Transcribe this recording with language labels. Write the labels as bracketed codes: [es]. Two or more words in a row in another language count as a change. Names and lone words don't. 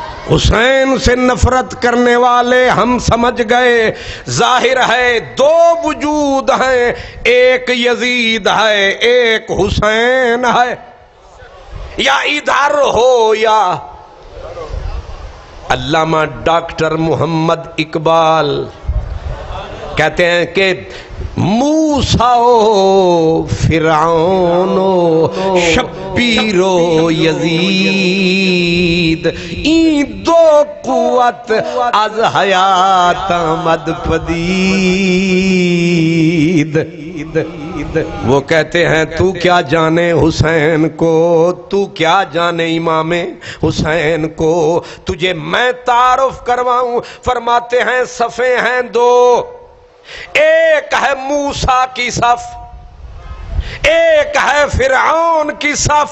[ur] حسین سے نفرت کرنے والے ہم سمجھ گئے ظاہر ہے دو وجود ہیں، ایک یزید ہے ایک حسین ہے، یا ادھر ہو یا علامہ ڈاکٹر محمد اقبال کہتے ہیں کہ [fa] موسیٰ و فرعون و شبیر و یزید این دو قوت از حیات آمد پدید۔ [ur] وہ کہتے ہیں تو کیا جانے حسین کو، تو کیا جانے امام حسین کو، تجھے میں تعارف کرواؤں۔ فرماتے ہیں صفیں ہیں دو، ایک ہے موسیٰ کی صف، ایک ہے فرعون کی صف۔